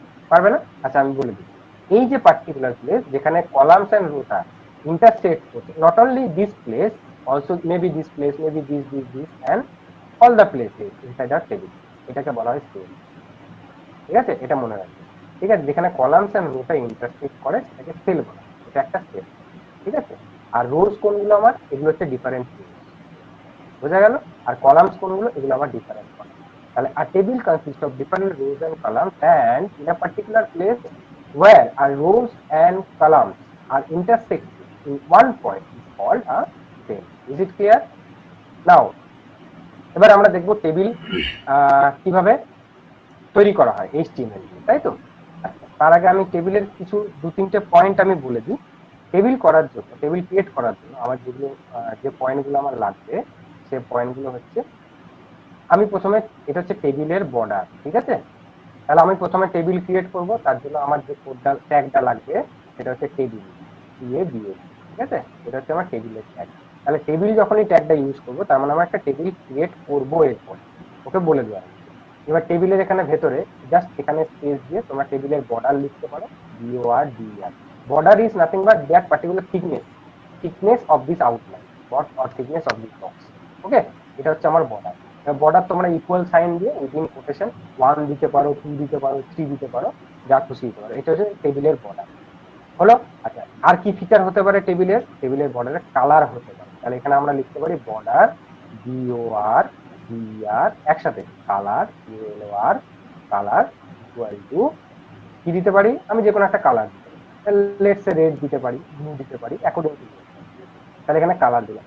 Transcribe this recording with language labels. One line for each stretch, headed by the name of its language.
Bangla: পারবে না? আচ্ছা আমি বলে দিই, এই যে পার্টিকুলার প্লেস যেখানে কলামস এন্ড রোটা ইন্টারসেক্ট করছে,
English: not only this place, also maybe this place, maybe this end all the places inside a table,
Bangla: এটাকে বলা হয় সেল। ঠিক আছে, এটা মনে রাখবে। ঠিক আছে, যেখানে কলামস এন্ড রোটা ইন্টারসেক্ট করে সেটাকে সেল বলা হয়, এটা একটা সেল। ঠিক আছে, আর রোজ কোনগুলো আমার, এগুলো হচ্ছে ডিফারেন্ট রোজ, বোঝা গেল? আর কলামস কোনগুলো, এগুলো আমার ডিফারেন্ট কলাম।
English: তাহলে a table consists of different rows and columns, and in a particular place where a rows and columns are intersecting in one point is called a table. Is it clear?
Bangla: Now এবার আমরা দেখব table কিভাবে তৈরি করা হয় HTML দিয়ে, তাই তো? আচ্ছা, তার আগে আমি টেবিলের কিছু 2-3টে পয়েন্ট আমি বলে দিই। টেবিল করার জন্য, টেবিল ক্রিয়েট করার জন্য আমার যেগুলো যে পয়েন্টগুলো আমার লাগবে, সেই পয়েন্টগুলো হচ্ছে, আমি প্রথমে, এটা হচ্ছে টেবিলের বর্ডার। ঠিক আছে, তাহলে আমি প্রথমে টেবিল ক্রিয়েট করব, তার জন্য আমার যে কোডটা ট্যাগটা লাগবে সেটা হচ্ছে টেবিল, TABL, ঠিক আছে? এটা হচ্ছে আমার টেবিলের ট্যাগ। তাহলে টেবিল যখনই ট্যাগটা ইউজ করব, তার মানে আমরা একটা টেবিল ক্রিয়েট করবো এরপর, ওকে বলে দেওয়া হচ্ছে। এবার টেবিলের এখানে ভেতরে জাস্ট এখানে স্পেস দিয়ে তোমরা টেবিলের বর্ডার লিখতে পারো, BORDER।
English: border is nothing but that particular thickness of this outline or thickness of this box,
Bangla: ওকে? এটা হচ্ছে আমার বর্ডার। বর্ডার তোমরা ইকুয়াল সাইন দিয়ে উইদিন কোটেশন 1 দিতে পারো, 2 দিতে পারো, 3 দিতে পারো, যা খুশি দিতে পারো। এটা হচ্ছে টেবিলের বর্ডার হলো। আচ্ছা, আর কি ফিচার হতে পারে টেবিলের বর্ডারের কালার হতে পারে। তাহলে এখানে আমরা লিখতে পারি বর্ডার BORDER একসাথে colour COLOR colour equal to কি দিতে পারি, আমি যে কোনো একটা কালার দিতে পারি, লেটস রেড দিতে পারি, ব্লু দিতে পারি, অ্যাকর্ডিং টু। তাহলে এখানে কালার দিলাম।